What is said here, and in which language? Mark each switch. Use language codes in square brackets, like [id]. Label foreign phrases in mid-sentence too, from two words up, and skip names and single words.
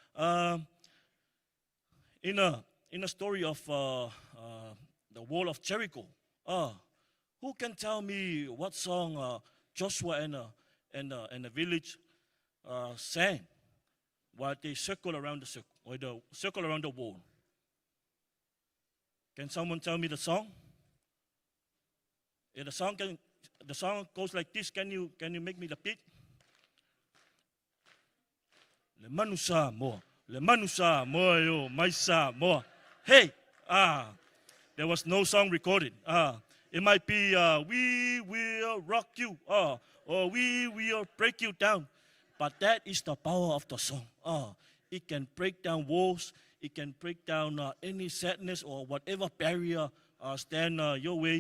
[en] In a story of the wall of Jericho, who can tell me what song Joshua and the village sang while they circle around the wall? Can someone tell me the song? Yeah, the song goes like this. Can you make me the beat? Le manusa mo yo maisa mo. Hey, there was no song recorded. It might be we will rock you, or we will break you down. But that is the power of the song. It can break down walls. It can break down any sadness or whatever barrier stand your way.